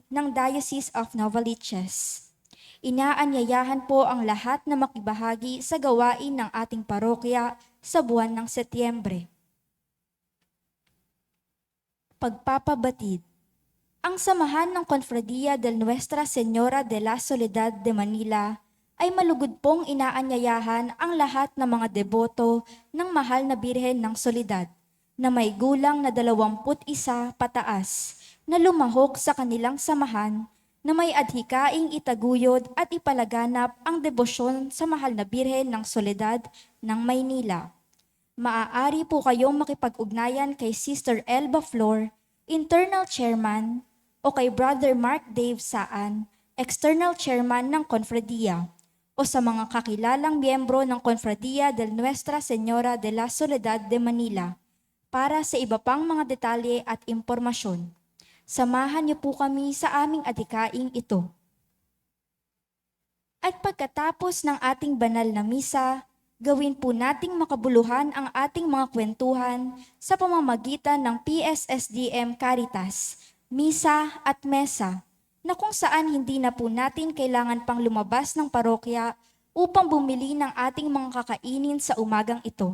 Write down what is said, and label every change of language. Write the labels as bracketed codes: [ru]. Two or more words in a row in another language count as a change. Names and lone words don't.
[tl] ng Diocese of Novaliches. Inaanyayahan po ang lahat na makibahagi sa gawain ng ating parokya sa buwan ng Setyembre. Pagpapabatid. Ang samahan ng Confradia del Nuestra Señora de la Soledad de Manila ay malugod pong inaanyayahan ang lahat ng mga deboto ng mahal na Birhen ng Soledad na may gulang na 21 pataas na lumahok sa kanilang samahan na may adhikaing itaguyod at ipalaganap ang debosyon sa mahal na Birhen ng Soledad ng Maynila. Maaari po kayong makipag-ugnayan kay Sister Elba Flor, [en] Internal Chairman, [tl] o kay Brother Mark Dave Saan, [en] External Chairman [tl] ng Confradia, o sa mga kakilalang miyembro ng Confradia del Nuestra Señora de la Soledad de Manila para sa iba pang mga detalye at impormasyon. Samahan niyo po kami sa aming adhikaing ito. At pagkatapos ng ating banal na misa, gawin po nating makabuluhan ang ating mga kwentuhan sa pamamagitan ng PSSDM Caritas, Misa at Mesa, na kung saan hindi na po natin kailangan pang lumabas ng parokya upang bumili ng ating mga kakainin sa umagang ito.